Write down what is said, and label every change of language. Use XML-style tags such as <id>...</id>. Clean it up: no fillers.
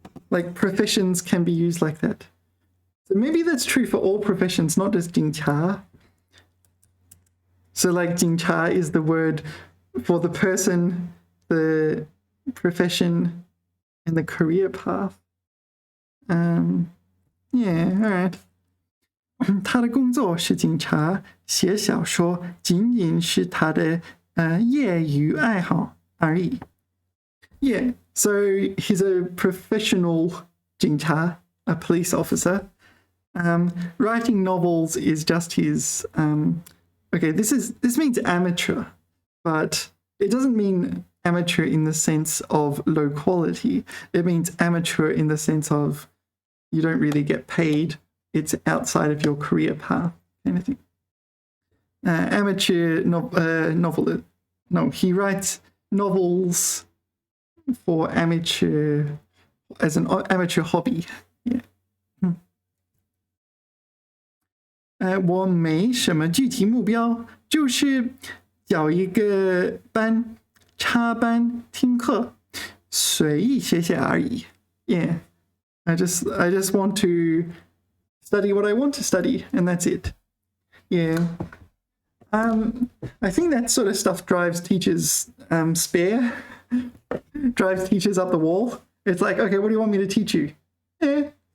<en>Like professions can be used like that. So maybe that's true for all professions, not just 警察. So like 警察 is the word for the person, the profession, and the career path. Yeah, all right.</en> <zh>他的工作是警察，写小说仅仅是他的业余爱好而已.</zh> <en>Yeah, so he's a professional 警察, a police officer. Writing novels is just his. Okay, this means amateur, but it doesn't mean amateur in the sense of low quality. It means amateur in the sense of you don't really get paid. It's outside of your career path, kind of thing. Amateur novelist. No, he writes novels for amateur, as an amateur hobby. Yeah.</en> <zh>我没什么具体目标，就是找一个班插班听课，随意写写而已。</zh> <en>Yeah, I just want to study what I want to study, and that's it. Yeah. I think that sort of stuff drives teachers spare, drives teachers up the wall. It's like, okay, what do you want me to teach you? Eh.</en>